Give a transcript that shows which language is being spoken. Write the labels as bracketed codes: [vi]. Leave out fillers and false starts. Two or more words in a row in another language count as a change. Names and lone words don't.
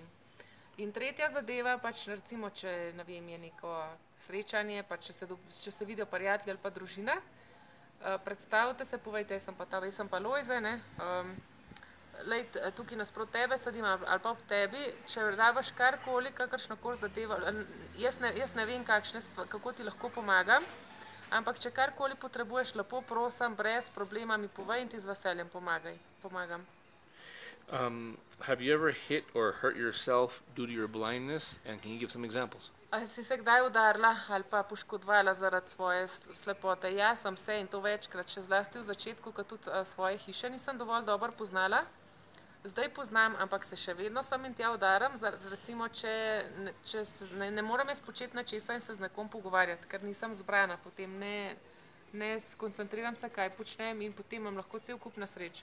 [sl] In tretja zadeva, pač recimo, če ne vem, je neko srečanje, pač če se vidijo prijatelji ali pa družina, predstavite se, povejte, jaz sem pa Lojze, ne, lej, tukaj nasprot tebe sedim ali pa ob tebi, če rabiš karkoli, kakršnokoli zadevo, jaz ne vem, kako ti lahko pomagam, ampak če karkoli potrebuješ, lepo prosim, brez problema mi povej in ti z veseljem pomagam. [en] Have you ever hit or hurt yourself due to your blindness, and can you give some examples? [sl] A si se kdaj udarila ali pa poškodovala zaradi svoje slepote? Ja, sem se in to večkrat, še zlasti v začetku, ko tudi svoje hiše nisem dovolj dobro poznala. Zdaj poznam, ampak se še vedno sem in tja udaram, recimo, če ne moram jaz početi nečesa in se z nekom pogovarjati, ker nisem zbrana, potem ne skoncentriram se, kaj počnem in potem imam lahko cel kup nesreč.